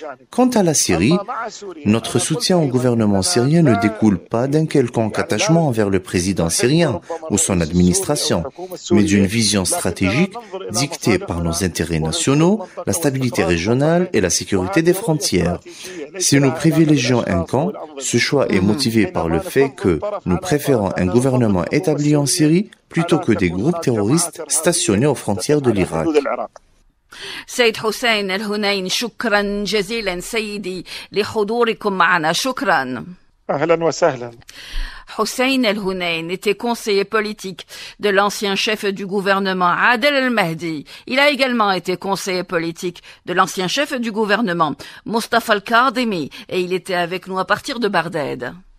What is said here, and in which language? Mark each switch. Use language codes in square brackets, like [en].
[fr] Quant à la Syrie, notre soutien au gouvernement syrien ne découle pas d'un quelconque attachement envers le président syrien ou son administration, mais d'une vision stratégique dictée par nos intérêts nationaux, la stabilité régionale et la sécurité des frontières. Si nous privilégions un camp, ce choix est motivé par le fait que nous préférons un gouvernement établi en Syrie plutôt que des groupes terroristes stationnés aux frontières de l'Irak. [ar] سيد حسين الهنين شكرا جزيلا سيدي لحضوركم معنا شكرا. أهلا وسهلا. [fr] Hossein El-Hounein était conseiller politique de l'ancien chef du gouvernement Adel El-Mahdi. Il a également été conseiller politique de l'ancien chef du gouvernement Mustafa Al-Kadhimi et il était avec nous à partir de Barded.